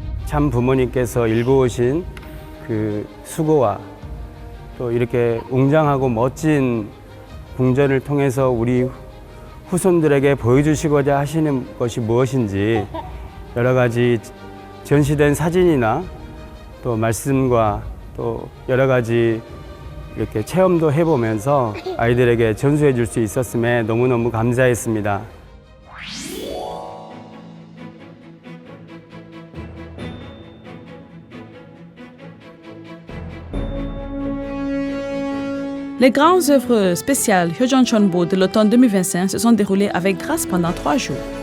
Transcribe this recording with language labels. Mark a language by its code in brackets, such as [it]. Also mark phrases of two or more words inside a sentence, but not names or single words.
[ko] 참 부모님께서 일궈오신 그 수고와 또 이렇게 웅장하고 멋진 궁전을 통해서 우리 후손들에게 보여주시고자 하시는 것이 무엇인지 여러 가지 전시된 사진이나 또 말씀과 또 여러 가지 이렇게 체험도 해보면서 아이들에게 전수해 줄 수 있었음에 너무너무 감사했습니다. [fr] Les grandes œuvres spéciales Hyojeon Chonbo de l'automne 2025 se sont déroulées avec grâce pendant 3 jours.